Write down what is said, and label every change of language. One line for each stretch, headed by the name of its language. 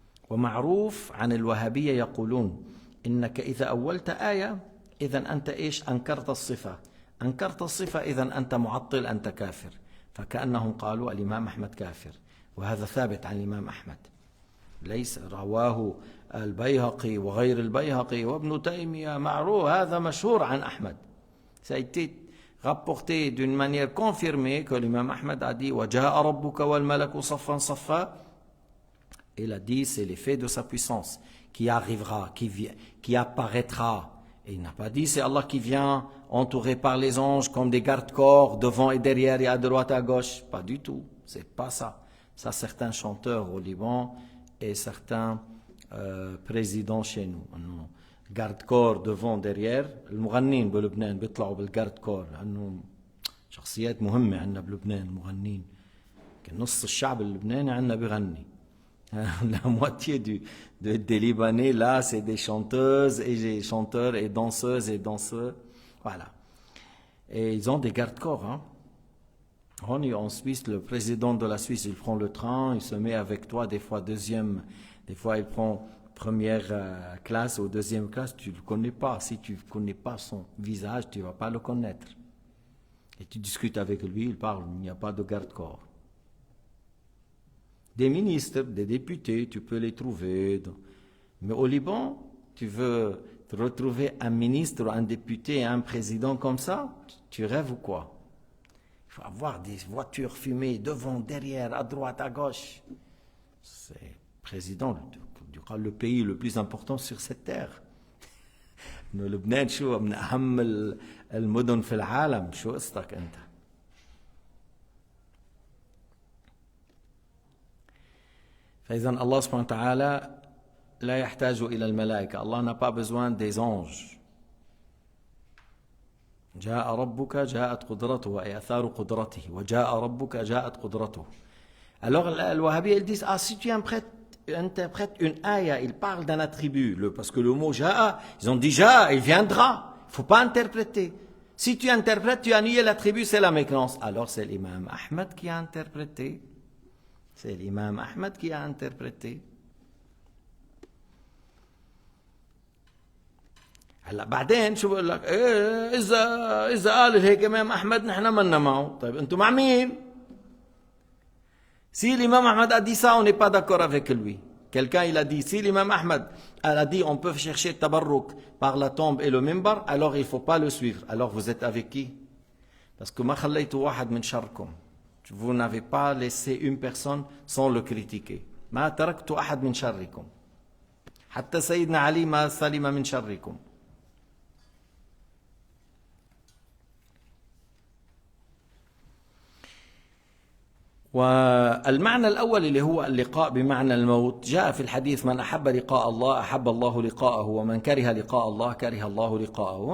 Arabic: ومعروف عن الوهابية يقولون إنك إذا أولت آية إذا أنت إيش أنكرت الصفة إذا أنت معطل أنت كافر. فكأنهم قالوا الإمام أحمد كافر، وهذا ثابت عن الإمام أحمد، ليس رواه البيهقي وغير البيهقي وابن تيمية، معروف هذا مشهور عن أحمد.
French: Ça a été rapporté d'une manière confirmée que l'imam Ahmad a dit
Arabic: وَجَاءَ رَبُّكَ وَالْمَلَكُ صَفًّا صَفًّا.
French: Il a dit c'est l'effet de sa puissance qui arrivera, qui apparaîtra. Et il n'a pas dit c'est Allah qui vient entouré par les anges comme des gardes-corps devant et derrière et à droite et à gauche. Pas du tout, c'est pas ça. Ça, certains chanteurs au Liban et certains présidents chez nous. garde-corps devant derrière.
Arabic: المغنين بلبنان بيطلعوا بالجارد-كور لأنه شخصيات مهمة عندنا بلبنان المغنين. نص الشعب اللبناني عندنا بيغني.
French: La moitié des Libanais là, c'est des chanteuses et des chanteurs et danseuses et danseurs. Voilà. Et ils ont des garde-corps. Hein. On est en Suisse, le président de la Suisse, il prend le train, il se met avec toi, des fois deuxième, des fois il prend première classe ou deuxième classe, tu ne le connais pas. Si tu ne connais pas son visage, tu ne vas pas le connaître. Et tu discutes avec lui, il parle, il n'y a pas de garde-corps. Des ministres, des députés, tu peux les trouver. Mais au Liban, tu veux retrouver un ministre, un député, un président comme ça, tu rêves ou quoi? Il faut avoir des voitures fumées devant, derrière, à droite, à gauche. C'est président le pays le plus important sur cette terre. Nous,
Arabic: Lebanon, شو من أهم المدن في العالم. شو قصتك أنت؟ فإذا الله سبحانه وتعالى لا يحتاج إلى الملائكة.
French: Allah n'a pas besoin des anges.
Arabic: جاء ربك جاءت قدرته أي آثار قدرته وجاء ربك جاءت قدرته.
French: Alors le Wahhabi ils disent si tu interprètes une ayah, il parle d'un attribut parce que le mot ja'a, ils ont dit ja'a, il viendra. Il ne faut pas interpréter. Si tu interprètes, tu as nié l'attribut, c'est la mécréance. Alors c'est l'imam Ahmad qui a interprété. C'est l'imam Ahmad qui a interprété.
Arabic: هلا بعدين شو بقول لك اذا قال هيك امام احمد نحن منا معه. طيب انتم مع مين؟
French: Si l'imam Ahmad a dit ça, on n'est pas d'accord avec lui. Quelqu'un il a dit si l'imam Ahmad a dit on peut chercher tabarruk par la tombe et le mimbar, alors il ne faut pas le suivre. Alors vous êtes avec qui? Parce que
Arabic: ma khallaytu wahad min sharkum.
French: Vous n'avez pas laissé une personne sans le critiquer.
Arabic: ما تركت أحد من شركم. حتى سيدنا علي ما سلم من شركم. والمعنى الأول اللي هو اللقاء بمعنى الموت جاء في الحديث من أحب لقاء الله أحب الله لقاءه ومن كره لقاء الله كره الله لقاءه.